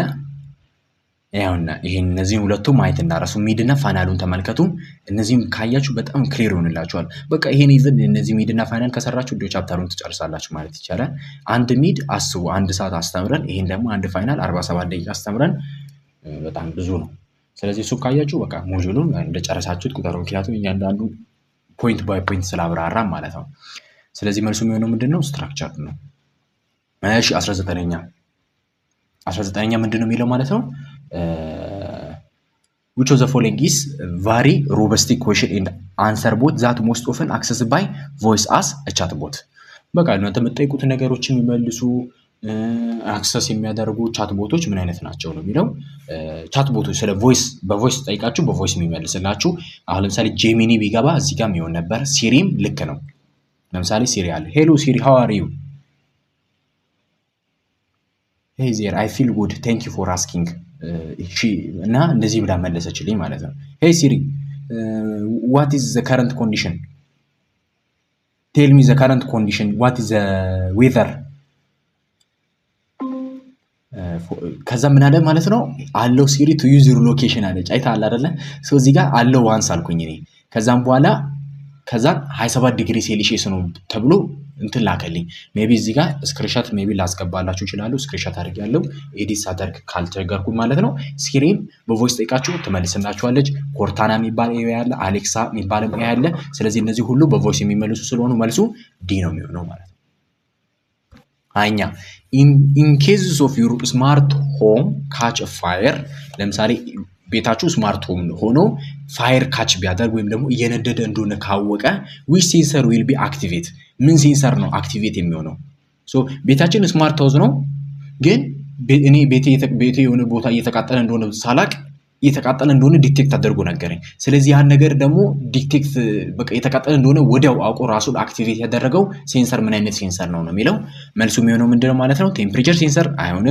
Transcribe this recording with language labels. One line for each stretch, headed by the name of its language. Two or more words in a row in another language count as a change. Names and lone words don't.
Amharic: ያውና ይሄን እነዚህን ሁለቱም ማየት እንዳረሱ ሚድና ፋይናሉን ተመልከቱ። እነዚህም ካያችሁ በጣም ክሊር ይሆንላችኋል። በቃ ይሄን ኢቭን እነዚህ ሚድና ፋይናል ከሰራችሁ ዲዮ ቻፕተሩን ትጨርሳላችሁ ማለት ይቻላል። አንድ ሚድ አስቡ 1 ሰዓት አስተምረን፣ ይሄን ደግሞ አንድ ፋይናል 47 ደቂቃ አስተምረን በጣም ብዙ ነው። ስለዚህ እሱ ካያችሁ በቃ ሞጁሉን እንደጨረሳችሁት ቁጠሩ። ምክንያቱም እያንዳንዱ
English: point by point
Amharic: ስላብራራ ማለት ነው። ስለዚህ መልሱ የሚሆነው ምንድነው? ስትራክቸር ነው። እሺ 19ኛ ምንድነው የሚለው ማለት ነው?
English: which of the following is very robust question and answer bot that most often accessed by voice as a chat bot።
Amharic: በቃ እናንተ የምትጠይቁት ነገሮችን የሚመልሱ አክሰስ የሚያደርጉ ቻት ቦቶች ምን አይነት ናቸው ነው የሚለው። ቻት ቦቶች ስለ ቮይስ በቮይስ ጠይቃችሁ በቮይስ የሚመልስላችሁ። አሁን ለምሳሌ ጄሚኒ ቢገባ እዚህ ጋር የሚሆን ነበር። ሲሪም ልክ ነው። ለምሳሌ ሲሪ አለ። ሄሎ ሲሪ
English: how are you? hey there I feel good thank you for asking
Amharic: እሺ እና እንደዚህ ብላ መለሰችልኝ ማለት ነው።
English: hey Siri what is the current condition? tell me the current condition. what is the weather?
Amharic: ከዛ ምን አለ ማለት ነው አለው ሲሪ
English: to use your location
Amharic: አለች። አይተሃል አይደለ? ሶ እዚህ ጋር አለው ዋንስ አልኩኝ እኔ። ከዛም በኋላ 27 ዲግሪ ሴልሺየስ ነው ተብሎ እንትን ላከልኝ። ሜቢ እዚህ ጋር ስክሪንሾት ሜቢ ላስገባላችሁ ይችላል። ስክሪንሾት አድርጌያለሁ ኤዲት ሳደርግ ካልተቸገርኩ ማለት ነው። ሲሪም በቮይስ ጠይቃችሁ ትመልስላችኋለች። ኮርታና የሚባል ኤአይ ያለ፣ አሌክሳ የሚባል ኤአይ ያለ። ስለዚህ እነዚህ ሁሉ በቮይስ የሚመልሱ ስለሆኑ መልሱ ዲ ነው የሚሆነው ማለት ነው። አይኛ
English: in cases of your smart home catch a fire
Amharic: ለምሳሌ ቤታችሁ
English: smart home
Amharic: ሆኖ
English: fire catch
Amharic: ቢያደርግ ወይም ደግሞ እየነደደ እንደሆነ ካወቀ
English: which sensor will be activate?
Amharic: ምን ሴንሰር ነው አክቲቬት የሚሆነው? ሶ ቤታችን
English: smart house
Amharic: ነው፣ ግን እኔ ቤቴ የሆነ ቦታ እየተቃጠለ እንደሆነ ሳላቅ እየተቃጠለ እንደሆነ ዲቴክት አድርጎ ነገረኝ። ስለዚህ ያን ነገር ደግሞ ዲቴክት በቃ እየተቃጠለ እንደሆነ ወዲያው አውቆ ራሱን አክቲቬት ያደረገው ሴንሰር ምን አይነት ሴንሰር ነው የሚለው መልሱ የሚሆነው ምንድነው ማለት ነው?